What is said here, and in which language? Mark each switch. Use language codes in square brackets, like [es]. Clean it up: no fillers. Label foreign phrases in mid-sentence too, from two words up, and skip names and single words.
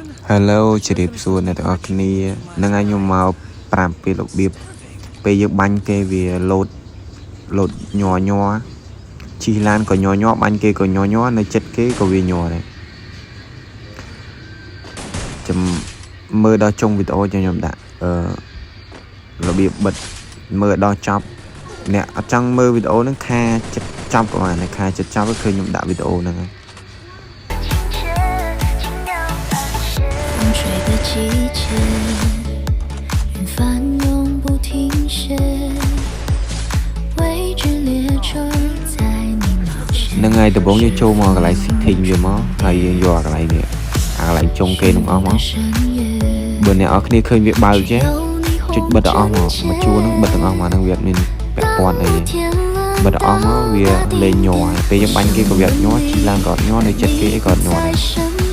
[km] Hello ជ្រាបសួរអ្នកទាំងអស់គ្នានឹងឲ្យខ្ញុំមកប្រាប់ពីរបៀបពេលយើងបាញ់គេវាលោតញ័រជិះឡានក៏ញ័របាញ់គេក៏ញ័រនៅចិត្តគេក៏វាញ័រដែរចាំមើលដល់ចុងវីដេអូខ្ញុំដាក់របៀបបិទមើលដល់ចប់អ្នកអត់ចង់មើលវីដេអូហ្នឹងខាចិត្តចប់ក៏បានខាចិត្តចប់គឺឃើញខ្ញុំដាក់វីដេអូហ្នឹងហើយ [zh] 吹的季节，云翻永不停歇，未知列车在你面前。 [km] នឹងហើយដំបូងយើងចូលមកកន្លែង setting វាមកហើយយើងយកកន្លែងនេះកន្លែងចុងគេនឹងអស់មកបើអ្នកនរគ្នាឃើញវាបើកចេះចុចបិទអស់មកជួរហ្នឹងបិទទាំងអស់មកហ្នឹងវាអត់មានពាក់ព័ន្ធអីបិទអស់មកវាលេងញ័រហើយពេលយើងបាញ់គេក៏វាអត់ញ័រជិះឡើងក៏អត់ញ័រនៅចិត្តគេអីក៏អត់ញ័រដែរ